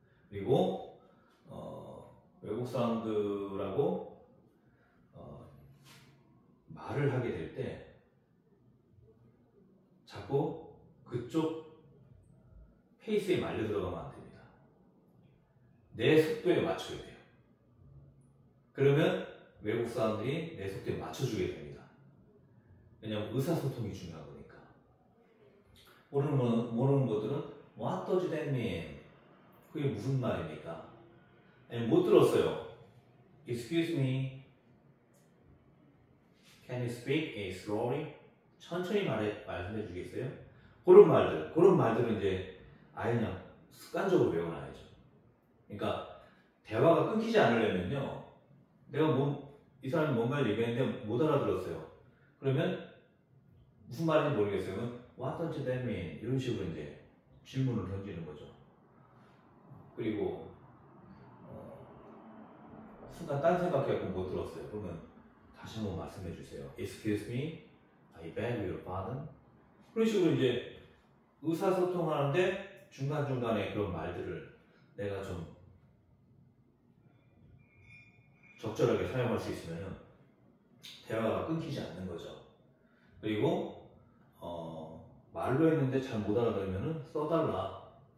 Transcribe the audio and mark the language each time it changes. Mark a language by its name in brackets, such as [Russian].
[Korean] 그리고 외국 사람들하고 말을 하게 될 때 자꾸 그쪽 페이스에 말려 들어가면 안 됩니다. 내 속도에 맞춰야 돼요. 그러면 외국 사람들이 내 속도에 맞춰주게 됩니다. 왜냐하면 의사소통이 중요한 거니까. 모르는 것들은 [English] What does that mean? [Korean] 그게 무슨 말입니까? 아니, 못 들었어요. [English] Excuse me. Can you speak a slowly? [Korean] 천천히 말씀해 주겠어요? 그런 말들은 이제 아예 그냥 습관적으로 외워놔야죠. 그러니까 대화가 끊기지 않으려면요, 내가 이 사람이 뭔가를 얘기했는데 못 알아들었어요. 그러면 무슨 말인지 모르겠어요. [English] What does that mean? [Korean] 이런 식으로 이제 질문을 던지는 거죠. 그리고 순간 딴 생각해갖고 못 들었어요. 그러면 다시 한번 말씀해 주세요. [English] Excuse me, I beg your pardon. [Korean] 그런 식으로 이제 의사소통하는데 중간중간에 그런 말들을 내가 좀 적절하게 사용할 수 있으면 대화가 끊기지 않는 거죠. 그리고 말로 했는데 잘 못 알아들으면 써달라.